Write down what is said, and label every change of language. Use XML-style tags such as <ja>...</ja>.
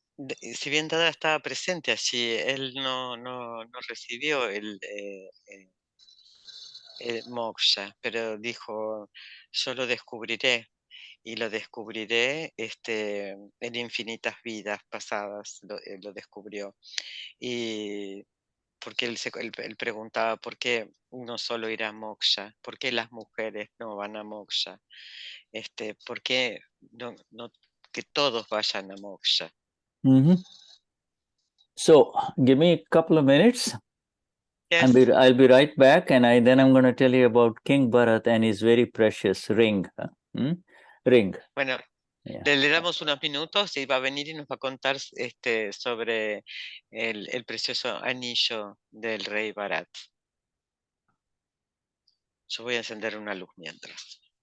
<es>Si bien Dada estaba presente allí, él no recibió el moksha, pero dijo, yo lo descubriré, y lo descubriré en infinitas vidas pasadas, lo descubrió. Y porque él preguntaba, ¿por qué uno solo irá a moksha? ¿Por qué las mujeres no van a moksha? ¿Por qué no que todos vayan a moksha?</es> <en>So, give me a couple of minutes. Yes. I'll be right back, and then I'm going to tell you about King Bharat and his very precious ring. Ring.</en> <es>Bueno, le damos unos minutos y va a venir y nos va a contar sobre el precioso anillo del rey Bharat. Yo voy a encender una luz mientras.</es>